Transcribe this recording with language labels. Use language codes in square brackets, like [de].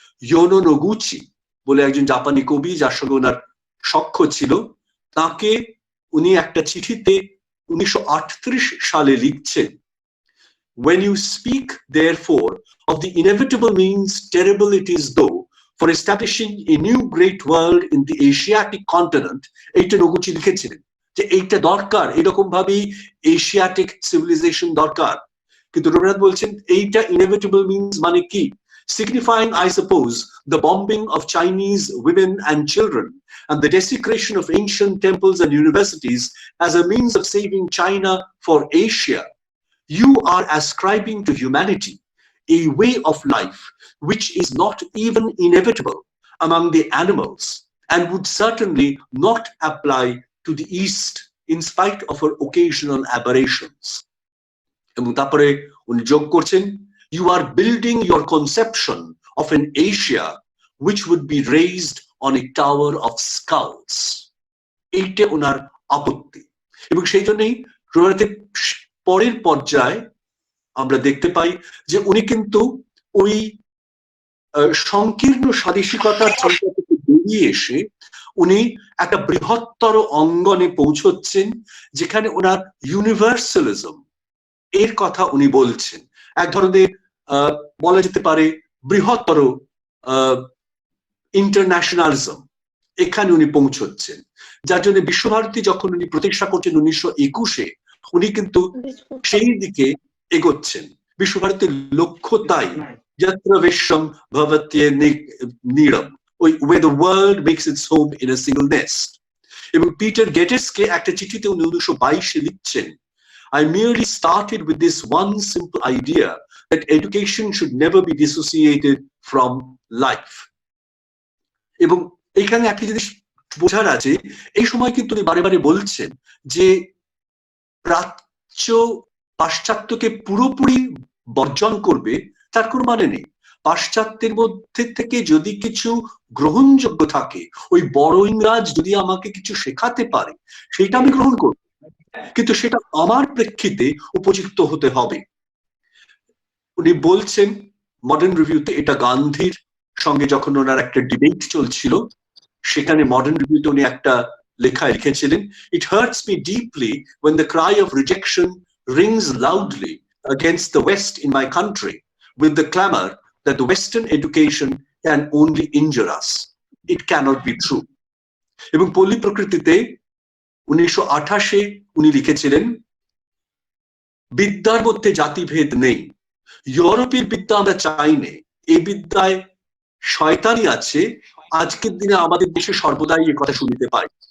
[bn] YONO Noguchi বলে একজন জাপানি কবি যার সঙ্গে ওনার সখ্য ছিল, তাকে উনি একটা চিঠিতে 1938 সালে লিখছেন, [en] when you speak therefore of the inevitable means terrible it is though for establishing a new great world in the Asiatic continent, [bn] এইটা নোগুচি লিখেছিলেন যে এইটা দরকার, এরকম ভাবেই এশিয়াটিক সিভিলাইজেশন দরকার। কিন্তু রবীন্দ্রনাথ বলছেন এইটা [en] inevitable means [bn] মানে কি? [en] Signifying, I suppose, the bombing of Chinese women and children and the desecration of ancient temples and universities as a means of saving China for Asia. You are ascribing to humanity a way of life which is not even inevitable among the animals and would certainly not apply to the East in spite of her occasional aberrations. [bn] এবং তারপরে উনি যোগ করছেন, [en] you are building your conception of an Asia which would be raised on a tower of skulls. [bn] এইটা ওনার আপত্তি। এবং সেই জন্যই রবীন্দ্রনাথের পরের পর্যায়ে আমরা দেখতে পাই যে উনি কিন্তু ওই সংকীর্ণ স্বাদেশিকতার চিন্তা থেকে বেরিয়ে এসে উনি একটা বৃহত্তর অঙ্গনে পৌঁছচ্ছেন, যেখানে ওনার ইউনিভার্সালিজম এর কথা উনি বলছেন। এক ধরনের বলা যেতে পারে বৃহত্তর ইন্টারন্যাশনালিজম, এখানে উনি পৌঁছচ্ছেন। যার জন্য বিশ্বভারতী যখন উনি প্রতিষ্ঠা করছেন 1921-এ, উনি কিন্তু সেই দিকে এগোচ্ছেন। বিশ্বভারতীর লক্ষ্য তাই, [sa] যত্র বিশ্বম ভবত্যে নীড়ম, [en] where the world makes its home in a single nest। [bn] এবং পিটার গেটেসকে একটা চিঠিতে উনি 1922 লিখছেন, [en] I merely started with this one simple idea that education should never be dissociated from life. [bn] এবং এখানে একটা জিনিস বোঝার আছে, এই সময় কিন্তু উনি বারে বারে বলছেন যে প্রাচ্য পাশ্চাত্যকে পুরোপুরি বর্জন করবে তার কোনো মানে নেই। পাশ্চাত্যের মধ্যে থেকে যদি কিছু গ্রহণযোগ্য থাকে, ওই বড় ইংরাজ যদি আমাকে কিছু শেখাতে পারে সেটা আমি গ্রহণ করব, কিন্তু সেটা আমার প্রেক্ষিতে উপযুক্ত হতে হবে। উনি বলছেন মডার্ন রিভিউতে, এটা গান্ধীর সঙ্গে যখন ওনার একটা ডিবেট চলছিল, সেখানে মডার্ন রিভিউতে উনি একটা লেখায় লিখেছিলেন, [en] It hurts me deeply when the cry of rejection rings loudly against the West in my country with the clamor that the Western education can only injure us. It cannot be true. [bn] এবং পল্লী প্রকৃতিতে 1928 উনি লিখেছিলেন, বিদ্যার মধ্যে জাতিভেদ নেই, ইউরোপের বিদ্যা আমরা চাই না, এই বিদ্যায় শয়তানি আছে, আজকের দিনে আমাদের দেশে সর্বদাই এ কথা শুনতে পাই।